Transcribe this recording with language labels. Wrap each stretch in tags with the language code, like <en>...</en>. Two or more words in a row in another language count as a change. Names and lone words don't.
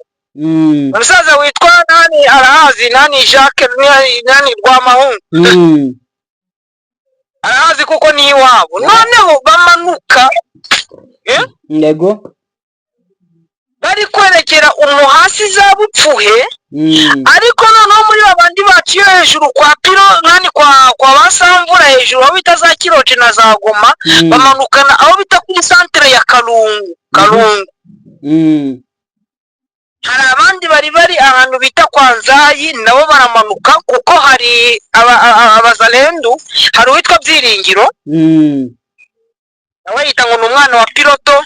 <rw>Umusaza witwa nani arahazi, nani Jacques, nani Rwamahungu, arahazi kuko ni iwabo. Noneho bamanuka yego bari kwerekera hasi za Bupfuhe, ariko noneho muri babandi baciye hejuru kwa Piro nani kwa Basamvura hejuru aho bita za Kiroje na za Goma, bamanukana aho bita kuri centre ya Kalungu. Hari abandi bari ahantu bita kwa Nzayi, nabo baramanuka kuko hari abazalendo, hari uwitwa Byiringiro, nawe yita ngo ni umwana wa Piloto.</rw>